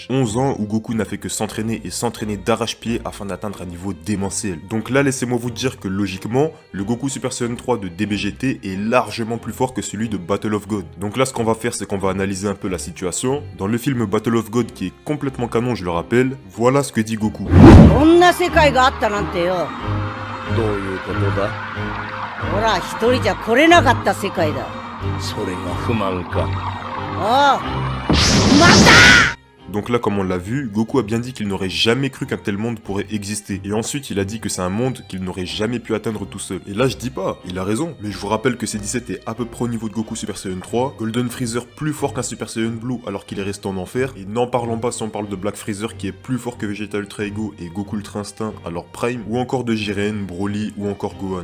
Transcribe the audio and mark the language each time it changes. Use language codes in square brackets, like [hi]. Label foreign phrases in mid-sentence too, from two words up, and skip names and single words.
[fr] 11 ans où Goku n'a fait que s'entraîner et s'entraîner d'arrache-pied afin d'atteindre un niveau démentiel. Donc là, laissez-moi vous dire que logiquement, le Goku Super Saiyan 3 de DBGT est largement plus fort que celui de Battle of God. Donc là, ce qu'on va faire, c'est qu'on va analyser un peu la situation. Dans le film Battle of God, qui est complètement canon, je le rappelle, voilà ce que dit Goku. [ja] こんな世界があったなんてよ。どういうことだ？ほら、一人じゃ来れなかった世界だ。それが不満か。ああ。 [fr] Donc là, comme on l'a vu, Goku a bien dit qu'il n'aurait jamais cru qu'un tel monde pourrait exister. Et ensuite, il a dit que c'est un monde qu'il n'aurait jamais pu atteindre tout seul. Et là, je dis pas, il a raison. Mais je vous rappelle que C17 est à peu près au niveau de Goku Super Saiyan 3, Golden Freezer plus fort qu'un Super Saiyan Blue alors qu'il est resté en enfer, et n'en parlons pas si on parle de Black Freezer qui est plus fort que Vegeta Ultra Ego et Goku Ultra Instinct à leur prime, ou encore de Jiren, Broly ou encore Gohan.